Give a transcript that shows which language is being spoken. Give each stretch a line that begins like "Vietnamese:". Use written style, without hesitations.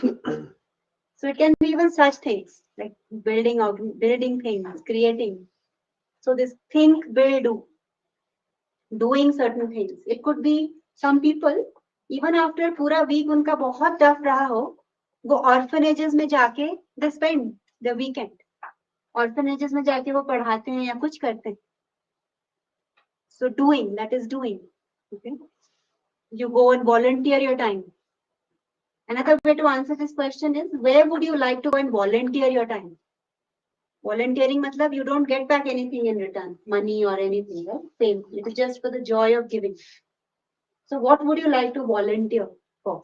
English: So it can be even such things like building things, creating. So this think, build, do, doing certain things. It could be some people, even after
Hindi: पूरा
English: week
Hindi: उनका बहुत
English: tough रहा हो, वो orphanages
Hindi: में जाके
English: they spend the weekend.
Hindi: Orphanages में जाके वो पढ़ाते हैं या कुछ करते हैं.
English: So doing, that is doing. Okay. You go and volunteer your time. Another way to answer this question is, where would you like to go and volunteer your time? Volunteering matlab you don't get back anything in return, money or anything, right? Same. It is just for the joy of giving. So what would you like to volunteer for?